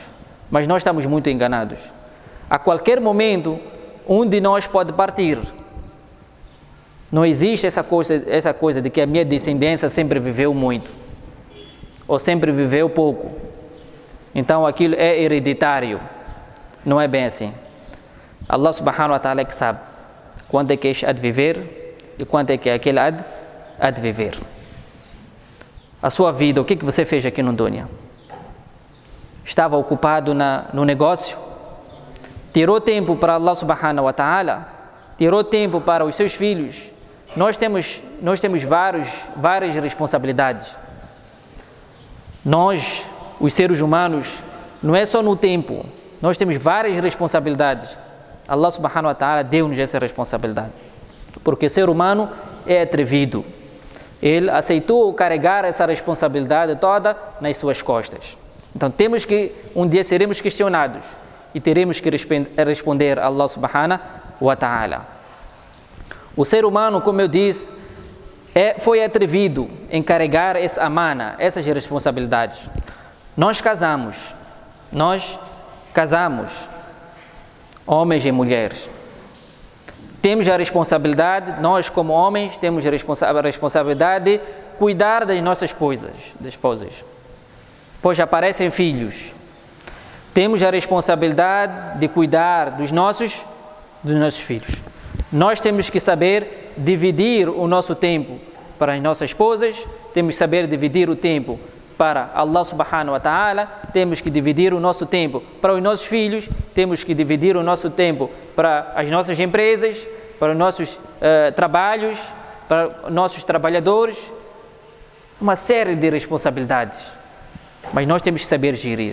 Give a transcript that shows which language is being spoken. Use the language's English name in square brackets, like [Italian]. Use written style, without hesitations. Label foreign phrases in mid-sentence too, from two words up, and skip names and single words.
[Portuguese] Mas nós estamos muito enganados. A qualquer momento, um de nós pode partir. Não existe essa coisa de que a minha descendência sempre viveu muito, ou sempre viveu pouco. Então aquilo é hereditário. Não é bem assim. [Arabic] الله سبحانه وتعالى [Portuguese] é que sabe quando é que este há de viver e quando é que aquele há de viver. A sua vida, o que você fez aqui no dunya? Estava ocupado no negócio? Tirou tempo para [Arabic] الله سبحانه وتعالى? [Portuguese] Tirou tempo para os seus filhos? Nós temos várias responsabilidades. Nós, os seres humanos, não é só no tempo. Nós temos várias responsabilidades. [Arabic] الله سبحانه وتعالى [Portuguese] deu-nos essa responsabilidade. Porque o ser humano é atrevido. Ele aceitou carregar essa responsabilidade toda nas suas costas. Então um dia seremos questionados e teremos que responder a [Arabic] الله سبحانه وتعالى. [Portuguese] O ser humano, como eu disse, foi atrevido em carregar essa amana, essas responsabilidades. Nós casamos, homens e mulheres. Temos a responsabilidade, nós como homens, temos a responsabilidade de cuidar das nossas esposas. Pois aparecem filhos. Temos a responsabilidade de cuidar dos nossos filhos. Nós temos que saber dividir o nosso tempo para as nossas esposas, temos que saber dividir o tempo para [Arabic] الله سبحانه وتعالى, [Portuguese] temos que dividir o nosso tempo para os nossos filhos, temos que dividir o nosso tempo para as nossas empresas, para os nossos trabalhos, para os nossos trabalhadores, uma série de responsabilidades, mas nós temos que saber gerir.